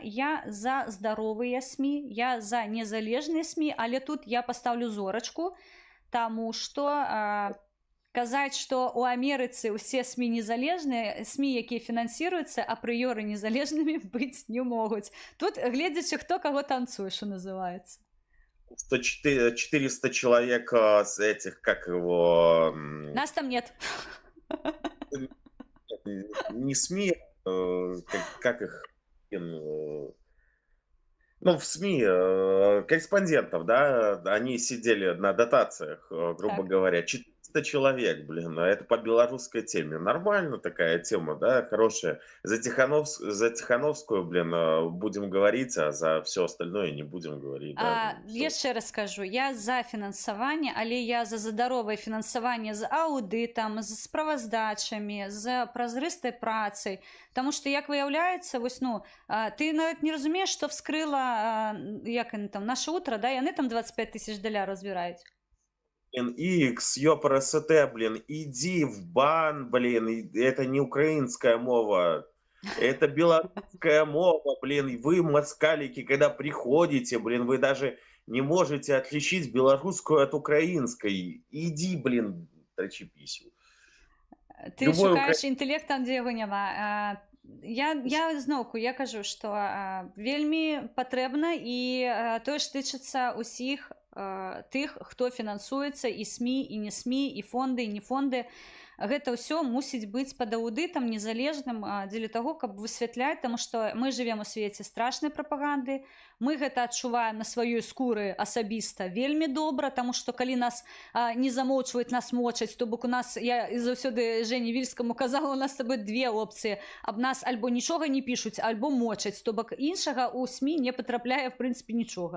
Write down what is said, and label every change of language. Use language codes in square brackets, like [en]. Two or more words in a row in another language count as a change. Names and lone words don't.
[be] Я за здаровыя СМІ, я за незалежныя СМІ, але тут я пастаўлю зорачку, таму што казаць, што ў Амерыцы ўсе СМІ незалежныя, СМІ, якія фінансіруюцца, апрыёры незалежнымі быць не могуць. Тут гледзячы, хто каго танцуе, што называецца. [ru] 400 человек с этих, как его... Нас там нет. Не СМИ, как их... Ну, в СМИ корреспондентов, да, они сидели на дотациях, грубо говоря, 400 человек, блин, это по белорусской теме. Нормально такая тема, да, хорошая. За Тихановскую, блин, будем говорить, а за все остальное не будем говорить. Да, [be] яшчэ раз скажу, я за фінансаванне, але я за здаровае фінансаванне з аўдытам, з справаздачамі, з празрыстай працай. Таму што, як выяўляецца, вось, ну, ты нават не разумееш, што вскрыла, як яны там, «Наше утро», да, яны там $25 000 разбіраюць. [ru] Блин, X, ёпрст, блин, иди в бан, блин, это не украинская мова, это белорусская мова, блин, вы, москалики, когда приходите, блин, вы даже не можете отличить белорусскую от украинской, иди, блин, трачи писю. [be] Ты [ru] Любой [be] шукаеш інтэлект там, дзе яго няма. Я зноўку, я кажу, што вельмі патрэбна, і тое ж тычыцца ўсіх тых, хто фінансуецца, і СМІ, і не СМІ, і фонды, і не фонды. Гэта ўсё мусіць быць пад аўдытам незалежным дзеля таго, каб высвятляць, таму што мы жывем у свеце страшнай прапаганды, мы гэта адчуваем на сваёй скуры асабіста вельмі добра, таму што калі нас не замоўчваюць, нас мочаць, то бок у нас, я заўсёды Жені Вільскаму казала, у нас з табой две опцыі, аб нас альбо нічога не пішуць, альбо мочаць, то бок іншага ў СМІ не патрапляе в прынцыпе нічога.